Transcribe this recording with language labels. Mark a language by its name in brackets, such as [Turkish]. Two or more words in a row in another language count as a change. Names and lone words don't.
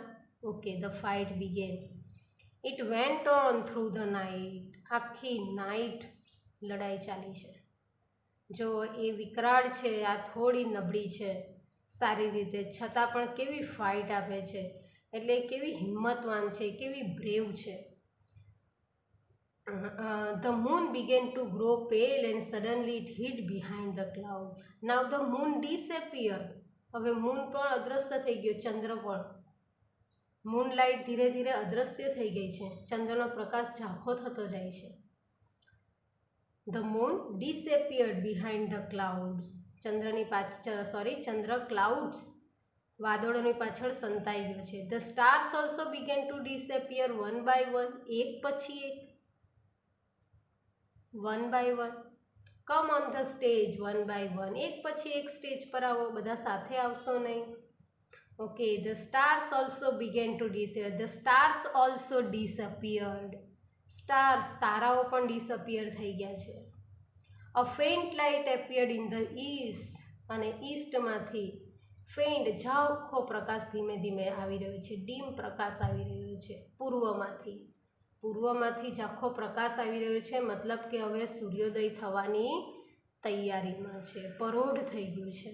[English] Okay, the fight began. It went on through the night. [Gujarati] આખી નાઇટ લડાઈ ચાલી છે. જો એ વિકરાળ છે, આ થોડી નબળી છે સારી રીતે, છતાં પણ કેવી ફાઇટ આપે છે, એટલે કેવી હિંમતવાન છે, કેવી બ્રેવ છે. [English] The moon began to grow pale and suddenly it hid behind the cloud. Now the moon disappeared. [Gujarati] હવે મૂન પણ અદૃશ્ય થઈ ગયો, ચંદ્ર પણ. મૂનલાઇટ ધીરે ધીરે અદૃશ્ય થઈ ગઈ છે, ચંદ્રનો પ્રકાશ ઝાંખો થતો જાય છે. [English] The moon disappeared behind the clouds. [Gujarati] ચંદ્ર ક્લાઉડ્સ વાદળોની પાછળ સંતાઈ ગયો છે. [English] The stars also began to disappear one by one. [Gujarati] એક પછી એક, [English] one by one. Come on the stage one by one. [Gujarati] એક પછી એક સ્ટેજ પર આવો, બધા સાથે આવશો નહીં. [English] Okay, the stars also began to disappear. The stars also disappeared. Stars, [Gujarati] તારાઓ પણ disappear થઈ ગયા છે. [English] A faint light appeared in the east. [Gujarati] અને ઈસ્ટમાંથી ફેઇન્ટ ઝાંખો પ્રકાશ ધીમે ધીમે આવી રહ્યો છે, ડીમ પ્રકાશ આવી રહ્યો છે. પૂર્વમાંથી ઝાંખો પ્રકાશ આવી રહ્યો છે, મતલબ કે હવે સૂર્યોદય થવાની તૈયારીમાં છે, પરોઢ થઈ ગયું છે.